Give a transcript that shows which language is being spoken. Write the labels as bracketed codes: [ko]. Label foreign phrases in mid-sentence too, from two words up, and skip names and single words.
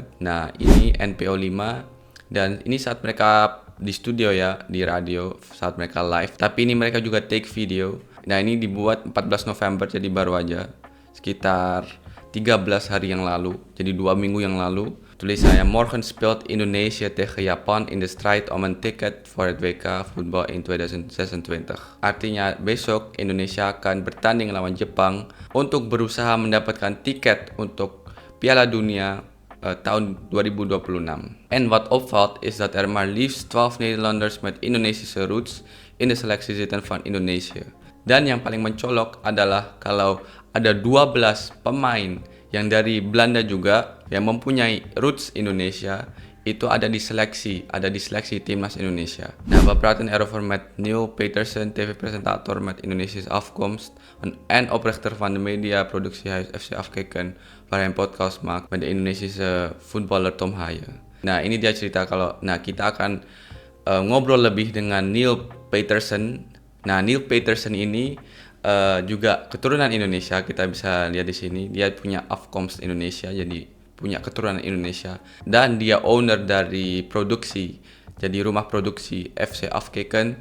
[id] Nah, ini NPO 5, dan ini saat mereka di studio ya, di radio, saat mereka live. Tapi ini mereka juga [en] take video. [id] Nah, ini dibuat 14 November, jadi baru aja sekitar 13 hari yang lalu, jadi 2 minggu yang lalu. Tulisannya, [nl] Morgen speelt Indonesia tegen Japan in de strijd om een ticket voor het WK voetbal in 2026. [id] Artinya besok Indonesia akan bertanding lawan Jepang untuk berusaha mendapatkan tiket untuk Piala Dunia tahun 2026. [nl] En wat opvalt is dat er maar liefst 12 Nederlanders met Indonesische roots in de selectie zitten van Indonesië. [id] Dan yang paling mencolok adalah kalau ada 12 pemain yang dari Belanda juga yang mempunyai roots Indonesia itu ada di seleksi timnas Indonesia. [nl] Nou, we praten erover met Neil Petersen, tv-presentator met Indonesische afkomst en oprichter van de mediaproductiehuis FC Afkikken, waar hij een podcast maakt met de Indonesische voetballer Tom Haaien. [id] Nah, ini dia cerita kalau kita akan ngobrol lebih dengan Neil Petersen. Nah, Neil Petersen ini juga keturunan Indonesia, kita bisa lihat di sini. Dia punya afkomst Indonesia, jadi punya keturunan Indonesia, dan dia owner dari produksi, jadi rumah produksi FC Afkikken.